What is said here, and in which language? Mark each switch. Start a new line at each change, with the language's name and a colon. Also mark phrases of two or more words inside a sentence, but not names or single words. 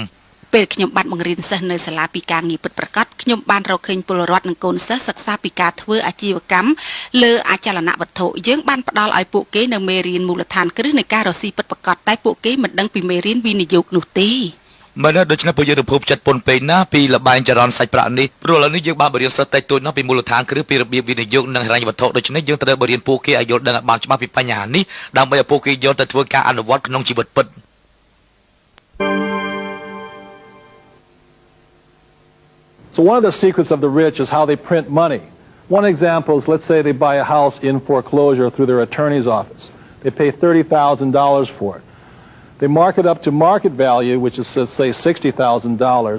Khmer: ពេលខ្ញុំបានបង្រៀនសិស្សនៅសាលាពីការងារពិតប្រាកដខ្ញុំបានរកឃើញពលរដ្ឋនិងកូនសិស្សសិក្សាពីការធ្វើអាជីវកម្មលើអចលនវត្ថុយើងបានផ្ដល់ឲ្យពួកគេនៅមេរៀនមូលដ្ឋានគ្រឹះនៃការរកស៊ីពិតប្រាកដតែពួកគេមិនដឹងពីមេរៀនវិនិយោគនោះទេ មែនដូច្នេះពួកយើងទៅភពចិត្តពុនពេកណាពីលបែងចរន្តសាច់ប្រាក់នេះព្រោះឥឡូវនេះយើងបានបរៀនសិស្សតិចតួចណាស់ពីមូលដ្ឋានគ្រឹះពីរបៀបវិនិយោគនិងហិរញ្ញវត្ថុដូច្នេះយើងត្រូវបរៀនពួកគេឲ្យយល់ដឹងឲ្យបានច្បាស់ពីបញ្ហានេះដើម្បីឲ្យពួកគេយកទៅធ្វើការអនុវត្តក្នុងជីវិតពិត
English: So one of the secrets of the rich is how they print money. One example is, let's say they buy a house in foreclosure through their attorney's office. They pay $30,000 for it. They mark it up to market value, which is, let's say, $60,000.